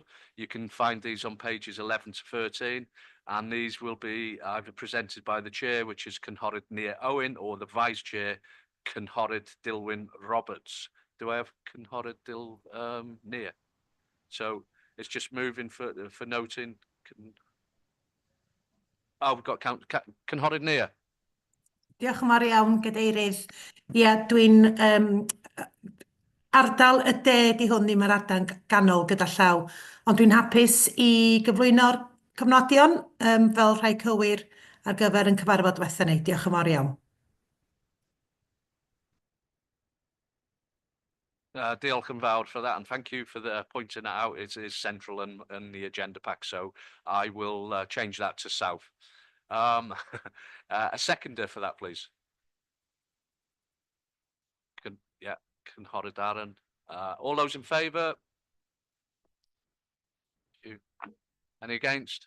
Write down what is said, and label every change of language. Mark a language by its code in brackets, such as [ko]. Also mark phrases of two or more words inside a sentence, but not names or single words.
[en] You can find these on pages 11 to 13. And these will be either presented by the chair, which is Cynhorydd Nia Owen, or the vice chair, Cynhorydd Dilwyn Roberts. Do I have Cynhorydd Nia? So it's just moving for noting. Oh, we've got Cynhorydd Nia. [cy] Diolch yn fawr iawn, Gadeirydd. Ie, dwi'n ardal y de di hwn ddim yr ardal ganol gyda llaw, ond dwi'n hapus I gyflwyno'r cofnodion fel rhai cywir ar gyfer yn cyfarfod diwethaf ni. Diolch yn fawr iawn. Diolch yn fawr [en] for that, and thank you for the pointing that out. It is central in the agenda pack, so I will change that to South. A seconder for that, please. Cynghorydd Darren. All those in favour? Any against?